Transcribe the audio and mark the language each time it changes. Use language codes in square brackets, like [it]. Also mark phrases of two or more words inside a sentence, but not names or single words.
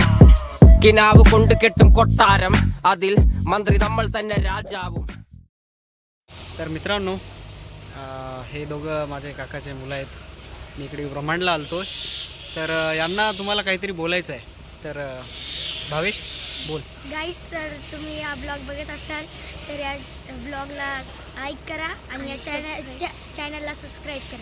[ml] കിനാവ് കൊണ്ട് കെട്ടും കൊട്ടാരം, അതിൽ മന്ത്രി നമ്മൾ തന്നെ രാജാവും. [mr] तर मित्रांनो, हे दोघं माझे काकाचे मुलं आहेत. मी इकडे ब्रह्मांडला आलतो. तर यांना तुम्हाला काहीतरी बोलायचं आहे. तर भावेश बोल. गाईज, तर तुम्ही हा ब्लॉग बघत असाल तर या ब्लॉगला लाईक करा आणि या चॅनलला सबस्क्राईब करा.